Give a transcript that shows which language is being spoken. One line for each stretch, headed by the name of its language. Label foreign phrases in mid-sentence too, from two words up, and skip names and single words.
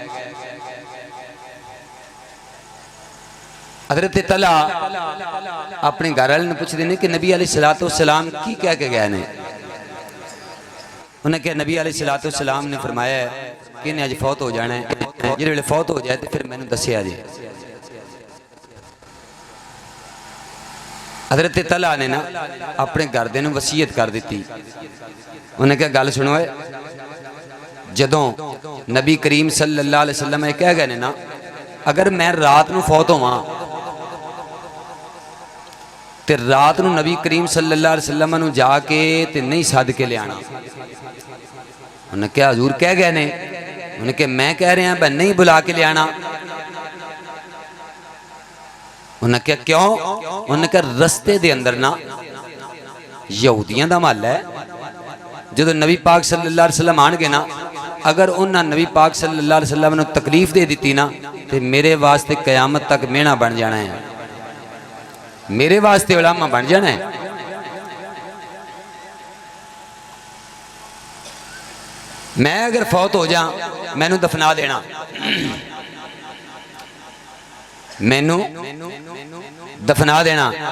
Urdu: حضرت طلحہ اپنے گھر والے نے پوچھتے ہیں کہ نبی
Arabic: عليه الصلاة والسلام
Urdu: کی کہہ کے گئے نے.
Punjabi: انہاں کہا نبی
Arabic: عليه الصلاة والسلام
Punjabi: نے فرمایا کہ انہاں اج فوت ہو جانا ہے، جس ویلے فوت ہو جائے تو فیر میں نے دسیا جی. حضرت طلحہ نے نا اپنے گھر دے نوں وصیت کر دی. انہاں کہا گل سنو، جدوں نبی کریم
Arabic: صلى الله عليه وسلم
Punjabi: کہہ گئے نا اگر میں رات نوں فوت ہوواں تے رات نوں نبی کریم
Arabic: صلى الله عليه وسلم
Punjabi: نوں جا کے تے نہیں سد کے لیا. انہاں کیا حضور کہہ گئے نے? انہاں کیا میں کہہ رہا میں نہیں بلا کے لیا. انہاں کیا کیوں? انہاں کیا رستے دے اندر نا یہودیاں دا محل ہے. جو نبی پاک
Arabic: صلى الله عليه وسلم
Punjabi: آنگے نا اگر انہاں نبی پاک
Arabic: صلى الله عليه وسلم
Punjabi: نوں تکلیف دے دی نا تو میرے واسطے قیامت تک مہنا بن جانا ہے، میرے واسطے علاما بن جانا ہے. میں اگر فوت ہو جا مینوں دفنا دینا، مینوں دفنا دینا.